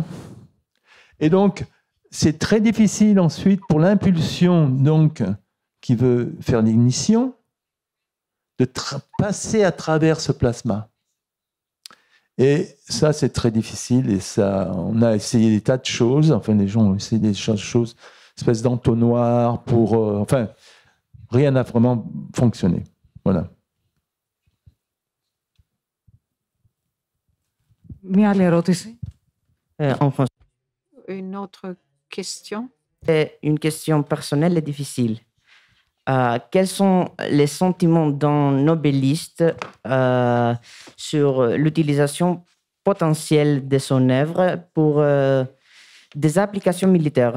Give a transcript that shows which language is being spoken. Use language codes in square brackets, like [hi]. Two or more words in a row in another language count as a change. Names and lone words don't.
[fr] Et donc, c'est très difficile ensuite pour l'impulsion donc, qui veut faire l'ignition de passer à travers ce plasma. Et ça, c'est très difficile. Et ça, on a essayé des tas de choses. Enfin, les gens ont essayé des choses, espèce d'entonnoir pour... enfin, rien n'a vraiment fonctionné. Voilà. [el] Μία άλλη ερώτηση. [fr] Une autre question. Une question personnelle et difficile. Quels sont les sentiments d'un nobeliste sur l'utilisation potentielle de son œuvre pour des applications militaires?